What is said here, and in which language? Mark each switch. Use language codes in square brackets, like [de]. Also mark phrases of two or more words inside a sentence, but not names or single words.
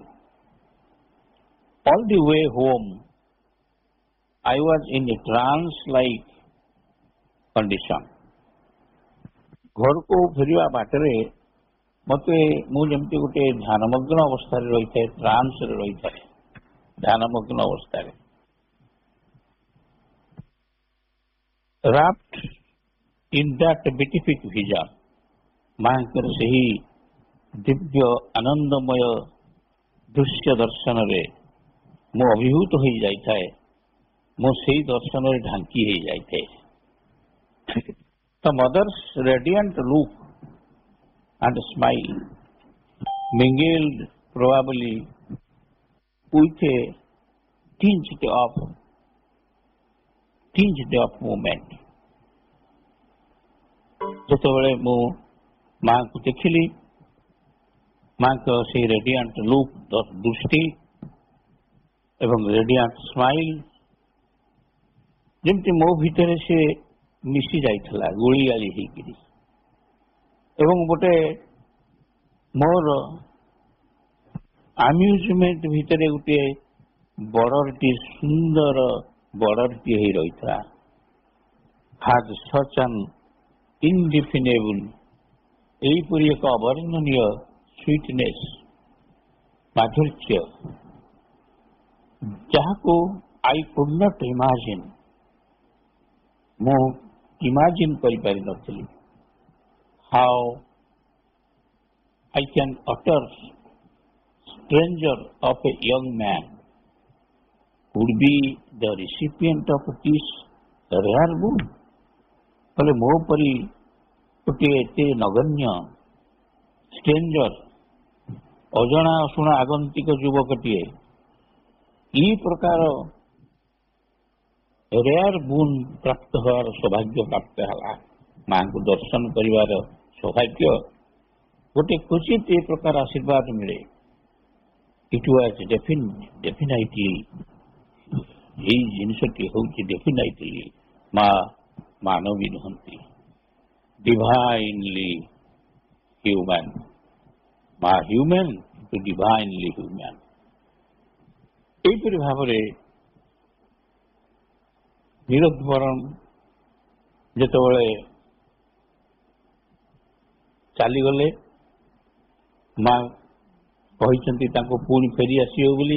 [en] all the way home I was in a trance like condition. [or] ଘରକୁ ଫେରିବା ବାଟରେ ମୁଁ ଯେମିତି ଗୋଟେ ଧ୍ୟାନମଗ୍ନ ଅବସ୍ଥାରେ ରହିଥାଏ, ଟ୍ରାନ୍ସରେ ରହିଥାଏ, ଧ୍ୟାନମଗ୍ନ ଅବସ୍ଥାରେ। [en] wrapped in that beatific vision, [or] ମାଙ୍କର ସେହି ଦିବ୍ୟ ଆନନ୍ଦମୟ ଦୃଶ୍ୟ ଦର୍ଶନରେ ମୁଁ ଅଭିଭୂତ ହୋଇଯାଇଥାଏ। ମୁଁ ସେହି ଦର୍ଶନରେ ଢାଙ୍କି ହୋଇଯାଇଥାଏ। [en] The mother's radiant look and smile mingled probably with a tinge of movement. [or] ଯେତେବେଳେ ମୁଁ ମାଙ୍କୁ ଦେଖିଲି, ମାଙ୍କ ସେହି [en] radiant look, [or] ଦୃଷ୍ଟି ଏବଂ [en] radiant smile [or] ଯେମିତି ମୋ ଭିତରେ ସେ ମିଶି ଯାଇଥିଲା, ଗୁଳିଗାଳି ହେଇକିରି। ଏବଂ ଗୋଟେ ମୋର ଆମ୍ୟୁଜମେଣ୍ଟ ଭିତରେ ଗୋଟିଏ ବର୍ଡରଟି, ସୁନ୍ଦର ବର୍ଡରଟି ହେଇ ରହିଥିଲା। [en] had such an indefinable, [or] ଏହିପରି ଏକ ଅବର୍ଣ୍ଣନୀୟ ସୁଇଟନେସ୍, ମାଧୁର୍ଯ୍ୟ, ଯାହାକୁ [en] I could not imagine, [or] ମୁଁ ଇମାଜିନ୍ କରିପାରିନଥିଲି। [en] ହାଉ I can utter stranger of a young man would be the recipient of this rare boon. [or] ବୋଲେ ମୋ ପରି ଗୋଟିଏ ଏତେ ନଗଣ୍ୟ ଷ୍ଟ୍ରେଞ୍ଜର, ଅଜଣା ଅଶୁଣା ଆଗନ୍ତିକ ଯୁବକଟିଏ ଏହି ପ୍ରକାର [en] rare boon [or] ପ୍ରାପ୍ତ ହେବାର ସୌଭାଗ୍ୟ ପ୍ରାପ୍ତ ହେଲା। ମାଙ୍କୁ ଦର୍ଶନ କରିବାର ସୌଭାଗ୍ୟ ଗୋଟେ କ୍ୱଚିତ ଏ ପ୍ରକାର ଆଶୀର୍ବାଦ ମିଳେ। [en] It was definitely [or] ଏଇ ଜିନିଷଟି ହେଉଛି ଡେଫିନାଇଟଲି ମା ମାନବୀ ନୁହନ୍ତି, [en] divinely human. [or] ମା ହ୍ୟୁମାନ କିନ୍ତୁ [en] divinely human. [or] ଏହିପରି ଭାବରେ ନିରୋଧବରଣ ଯେତେବେଳେ ଚାଲିଗଲେ, ମା କହିଛନ୍ତି ତାଙ୍କୁ ପୁଣି ଫେରି ଆସିବ ବୋଲି।